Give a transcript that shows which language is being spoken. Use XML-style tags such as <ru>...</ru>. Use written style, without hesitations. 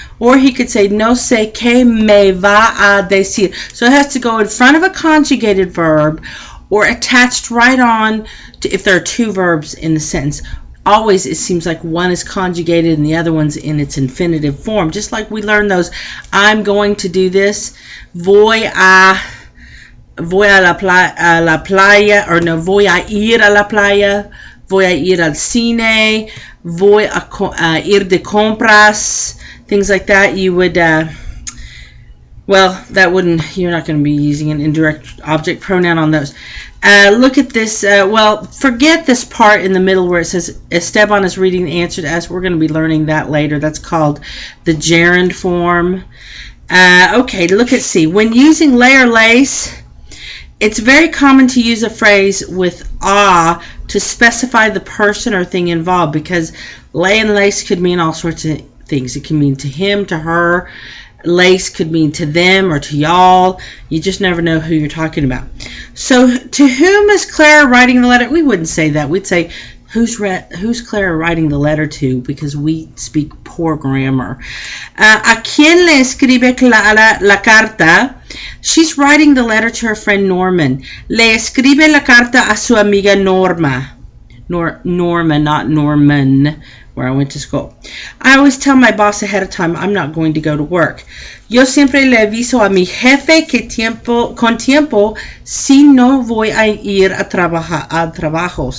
<en>Or he could say,</en> <es>no sé qué me va a decir.</es> <en>So it has to go in front of a conjugated verb or attached right on to, if there are two verbs in the sentence. Always it seems like one is conjugated and the other one's in its infinitive form. Just like we learned those, I'm going to do this.</en> <es>Voy a la playa, or no, voy a ir a la playa. Voy a ir al cine. Voy a ir de compras.</es> <en>Things like that. You would, well, that wouldn't, you're not going to be using an indirect object pronoun on those. Look at this. Well, forget this part in the middle where it says Esteban is reading the answer to us. We're going to be learning that later. That's called the gerund form. Okay, look at C. When using lay or lace, it's very common to use a phrase with to specify the person or thing involved, because lay and lace could mean all sorts of things. It can mean to him, to her, Lace could mean to them or to y'all. You just never know who you're talking about. So, to whom is Clara writing the letter? We wouldn't say that. We'd say, who's Clara writing the letter to? Because we speak poor grammar.</en> <es>¿A quién le escribe Clara la carta?</es> <en>She's writing the letter to her friend Norman.</en> <es>Le escribe la carta a su amiga Norma.</es> <en>Norma, not Norman, where I went to school. I always tell my boss ahead of time I'm not going to go to work.</en> <es>Yo siempre le aviso a mi jefe que con tiempo si no voy a ir a trabajo.</es>